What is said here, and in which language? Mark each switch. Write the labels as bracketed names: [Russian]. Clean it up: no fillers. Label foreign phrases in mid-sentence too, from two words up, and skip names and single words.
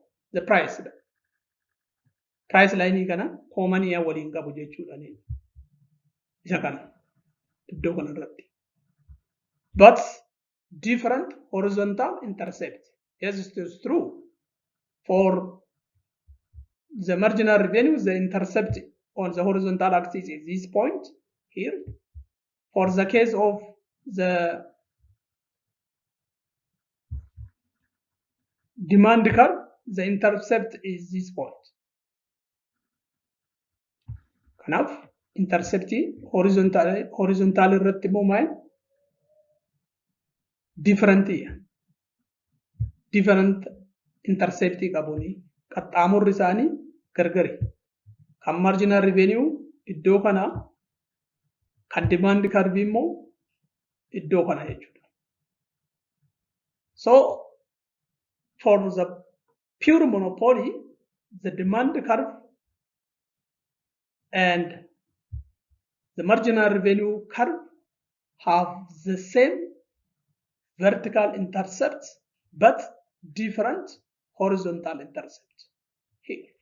[English] The price. Price line [Oromo] kana common ya waliin qabu jechuudha. Isa kana iddoo kanarratti. [English] But different horizontal intercept. Yes, it is true. For the marginal revenue, the intercept on the horizontal axis is this point here. For the case of the demand curve, the intercept is this point. [Oromo] Kanaaf interceptii horizontal irratti immoo maal different interceptii qabuuni qaxxaamurri isaanii gargari. Kan [English] marginal revenue [Oromo] iddoo kana, kan [English] demand curve [Oromo] immoo iddoo kana jechuudha. [English] So for the pure monopoly, the demand curve and the marginal revenue curve have the same vertical intercepts but different horizontal intercepts here.